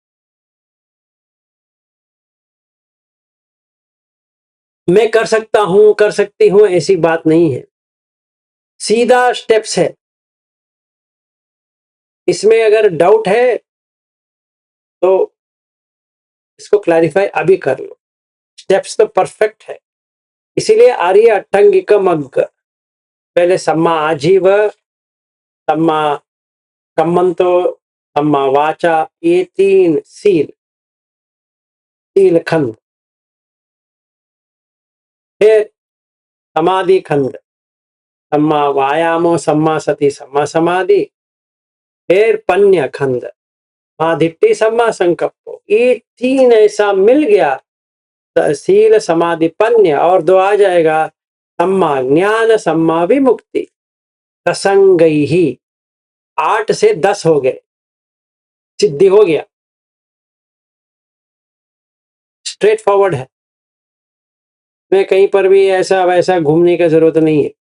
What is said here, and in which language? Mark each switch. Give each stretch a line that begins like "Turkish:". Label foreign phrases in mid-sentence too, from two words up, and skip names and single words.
Hindi: मैं कर सकता हूं, कर सकती हूं, ऐसी बात नहीं है, सीधा स्टेप्स है। इसमें अगर डाउट है तो इसको क्लैरिफाई अभी कर लो। स्टेप्स तो परफेक्ट है, इसीलिए
Pali: आर्य अट्टंगिक मग्ग,
Hindi: पहले
Pali: सम्मा आजीव, सम्मा कम्मंतो, सम्मा वाचा,
Hindi: ये 3 सील खंड, फिर समाधि खंड,
Pali: सम्मा वायामो, सम्मा सति, सम्मा समाधि, फिर पन्य खंड, माधिट्ठी, सम्मा संकल्पो।
Hindi: ये 3 ऐसा मिल गया,
Pali: सील समाधि पन्य,
Hindi: और 2 आ जाएगा
Pali: सम्मा ज्ञान, सम्मा विमुक्ति।
Hindi: प्रसंग ही 8 से 10 हो गए, सिद्धि हो गया,
English: straight forward
Hindi: है, में कहीं पर भी ऐसा वैसा घूमने की जरूरत नहीं है।